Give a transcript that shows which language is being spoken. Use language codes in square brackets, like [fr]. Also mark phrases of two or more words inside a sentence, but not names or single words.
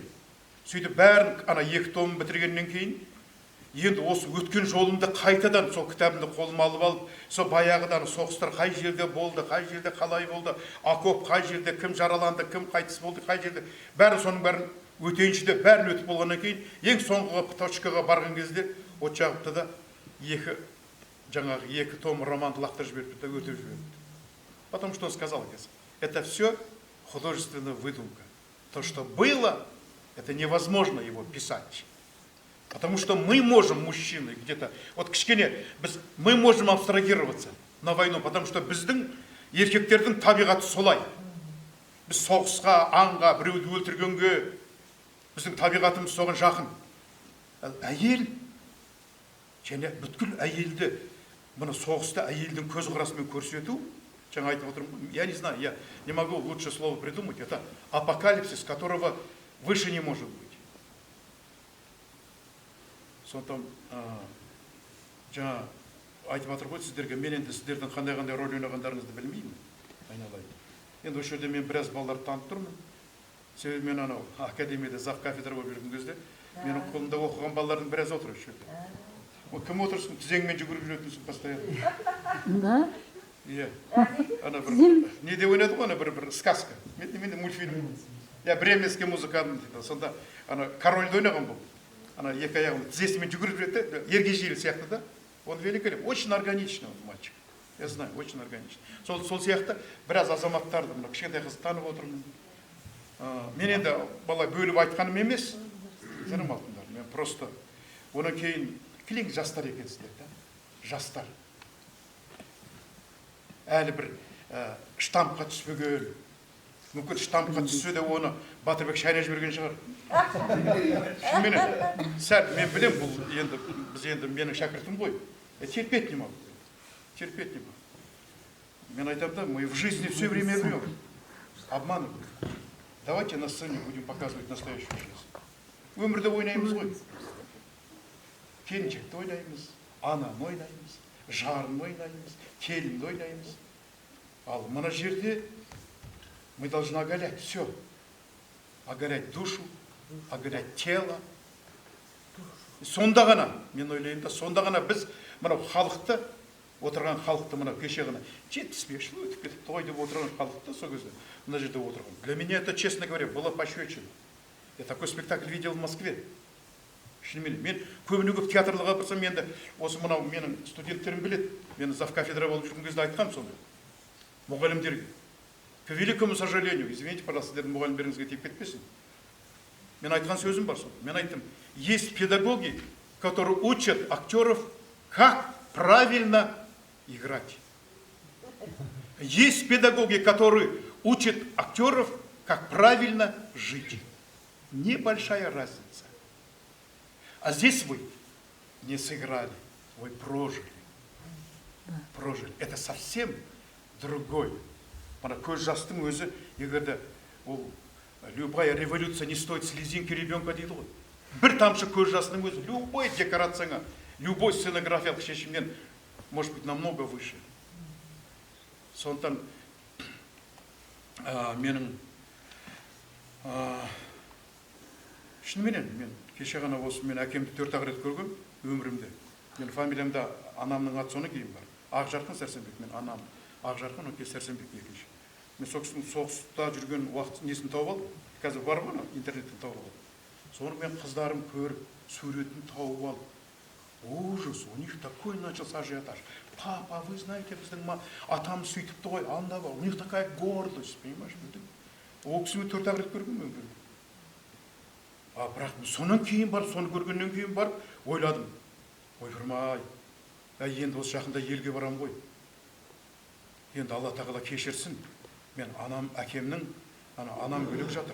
[kk] Сөйтіп бәрін 2 том бітіргеннен кейін, енді осы өткен жолымды қайтадан сол кітабымды қолыма алып алып, сол баяғыдан соғыстар қай жерде болды, қай жерде қалай болды, окоп қай жерде, кім жараланды, кім қайтыс болды, қай жерде, бәрін соның бәрін өтейінші де бәрін өтіп болғаннан кейін, ең соңғы точкаға барған кезде от жағыпты да 2 том романды лақтырып жіберіпті да өтіп жіберіпті. [ru] Потому что он сказал, это все художественная выдумка. То, что было, это невозможно его писать. Потому что мы можем, мужчины, где-то, вот кішкене, мы можем абстрагироваться на войну, потому что [kk] біздің еркектердің табиғаты солай. Біз соғысқа, аңға, біреуді өлтіргенге, біздің табиғатымыз соған жақын. Әйел, және бүткіл әйелді, мұны соғыста әйелдің көз қарасымен көрсету, Жаңа айтып отырмын, [ru] я не знаю, я не могу лучше слово придумать, это апокалипсис, которого выше не может быть. [kk] Сондықтан жаңа айтып жатыр ғой сіздерге, мен енді сіздердің қандай рөл ойнағандарыңызды білмеймін, айналайын. Енді осы жерде мен біраз балаларды танып тұрмын. Себебі мен анау академияда [ru] зав кафедра [kk] болып жүрген кезде менің қолымда оқыған балалардың біразы отыр осы жерде. Кім отырсын, тізеңмен жүгіріп жүретінсің постоянно. [ru] Да? [kk] Иә. Ана бір неде ойнады ғой, ана бір сказка. Мен мультфильм. [ru] Я бременский музыкант. [kk] Сонда ана корольді ойнаған бұл. Ана екі аяғын тізесімен жүгіріп жүреді, ергежейлі сияқты да. [ru] Он великолепен, очень органичный мальчик. Я знаю, очень органичный. [kk] Сол сияқты біраз азаматтарды, мына кішкентай қызды танып отырмын. Мен енді бала бөліп айтқаным емес, сенім алтындар. Мен просто одан кейін кілең жастар екенсіздер, да? Жастар. Әлі бір штампқа түспеген, мүмкін штампқа түссе де оны Батырбек шайнап жіберген шығар. Шынымен, сәл мен білем, бұл енді біз енді менің шәкіртім ғой. [ru] Терпеть не могу. Терпеть не могу. [kk] Мен айтам да, [ru] мы в жизни все время врем. Обманывают. Давайте на сцене будем показывать настоящую жизнь. [kk] Өмірді ойнаймыз ғой. Келіншекті ойнаймыз, ананы ойнаймыз, жарын ойнаймыз, келінді ойнаймыз. Ал мына жерде [ru] мы должны оголять все. Оголять душу, оголять тело. [kk] Сонда ғана, мен ойлаймын да, сонда ғана біз мынау халықты, отырған халықты мынау кеше ғана 75 жыл өтіп кетіп той деп отырған халықты сол кезде мына жерде отырған. [ru] Для меня это, честно говоря, было пощечина. Я такой спектакль видел в Москве. [kk] Шынымен, мен көбіне көп театрлыға барсам, енді осы мынау менің студенттерім біледі. Мен [ru] зав кафедра [kk] болып жүрген кезде айтқам сонда. Мұғалімдерге. [ru] К великому сожалению, извините, пожалуйста, [kk] сіздердің мұғалімдеріңізге тиіп кетпесін. Мен айтқан сөзім бар сонда. Мен айттым, [ru] есть педагоги, которые учат актеров, как правильно играть. Есть педагоги, которые учат актеров, как правильно жить. Небольшая разница. А здесь вы не сыграли, вы прожили. Прожили. Это совсем другой. [kk] Мана көз жастың өзі, егерде ол [ru] любая революция не стоит слезинки ребенка [kk] дейді ғой. Бір тамшы көз жастың өзі, любой декорацияңа, любой сценографиялық шешімнен, [ru] может быть, намного выше. [kk] Сондықтан менің шынымен мен кеше ғана осы мен әкемді 4-ақ рет көргем өмірімде. Мен фамилиямда анамның аты соны кейін бар. Ақжарқын Сәрсенбек, мен анам Ақжарқын, оке Сәрсенбек екінші. Мен соғыста жүрген уақыт несін тауып алдым. Қазір бар ғой, интернеттен тауып алдым. Соны мен қыздарым көріп, суретін тауып алып. [ru] Ужас, у них такой начался ажиотаж. Папа, вы знаете, [kk] біздің атамыз сөйтіпті ғой, анда бар. [ru] У них такая гордость, понимаешь, [kk] ол кісімен 4-ақ рет көргем өмірімде. Бірақ сонан кейін барып, соны көргеннен кейін барып, ойладым. Ойпырмай, енді осы жақында елге барам ғой. Енді Алла тағала кешірсін. Мен әкемнің, анам өліп жатыр.